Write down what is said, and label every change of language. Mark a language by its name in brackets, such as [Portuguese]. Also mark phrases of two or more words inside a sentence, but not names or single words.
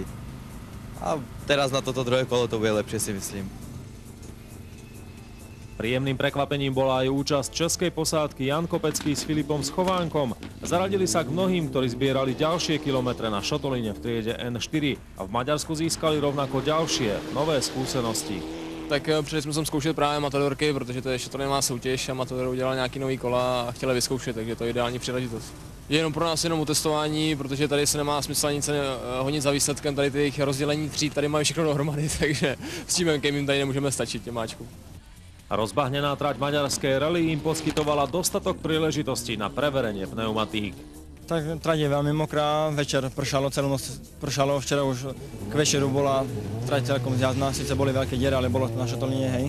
[Slovak] A teraz na toto druhé kolo to bude lepšie, si myslím. Príjemným prekvapením bola aj účasť českej posádky Jan Kopecký s Filipom Schovánkom. Zaradili sa k mnohým, ktorí zbierali ďalšie kilometre na šotoline v triede N4 a v Maďarsku získali rovnako ďalšie, nové skúsenosti. [Czech] Tak přišli jsme sem zkoušet právě matadorky, protože to je šotolinová soutěž a Matador udělal nějaký nový kola a chtěli vyzkoušet, takže to je ideální příležitost. Je jenom pro nás jenom utestování, protože tady se nemá smysl nic honit za výsledkem, tady těch rozdělení tříd, tady mají všechno dohromady, takže s tím jim tady nemůžeme stačit těmáčku. [Slovak] Rozbahnená trať maďarskej rally im poskytovala dostatok príležitostí na preverenie pneumatík. Tak trať je veľmi mokrá, večer pršalo, celú noc pršalo, včera už k večeru bola trať celkom zjazdná, síce boli veľké diere, ale bolo to na šotoline, hej.